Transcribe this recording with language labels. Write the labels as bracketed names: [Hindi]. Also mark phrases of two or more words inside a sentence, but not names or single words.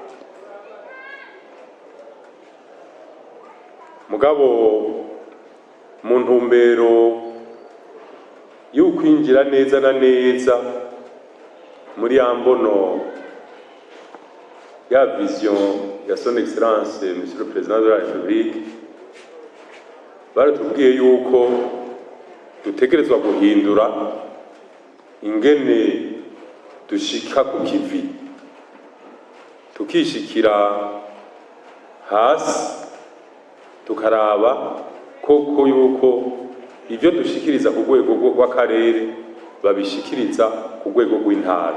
[Rundi] Mugabo mu ntumbero y'ukwinjira neza na neza muri ambono [French] ya vision ya son excellence Monsieur le Président de la République, [Rundi] baratubwiye yuko dutegerezwa guhindura ingene dushika ku kivi, tukishikira hasi tukaraba koko yuko ivyo dushikiriza ku rwego rw'akarere babishikiriza ku rwego rw'intara.